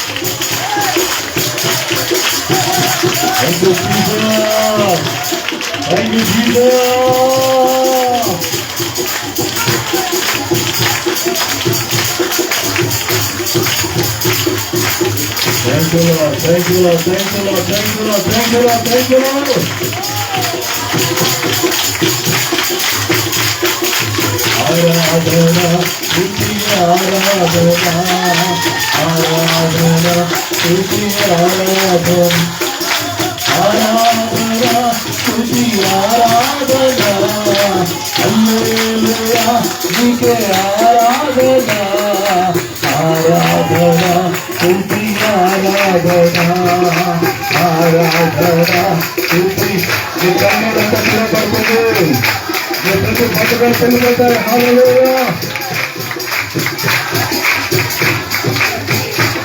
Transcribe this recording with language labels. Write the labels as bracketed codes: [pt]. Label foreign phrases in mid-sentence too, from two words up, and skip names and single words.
[en] Thank you, Jesus. Thank you, Jesus. Thank you, Lord. Thank you, Lord. Thank you, Lord. Thank you, Lord. Thank you, Lord. Thank you, Lord. [te] ఆరాధన, స్తుతి ఆరాధన, ఆరాధన, స్తుతి ఆరాధన, ఆరాధన, స్తుతి ఆరాధన, హల్లెలూయా, నీకే ఆరాధన, ఆరాధన, స్తుతి ఆరాధన, ఆరాధన, స్తుతి. [en] Hallelujah.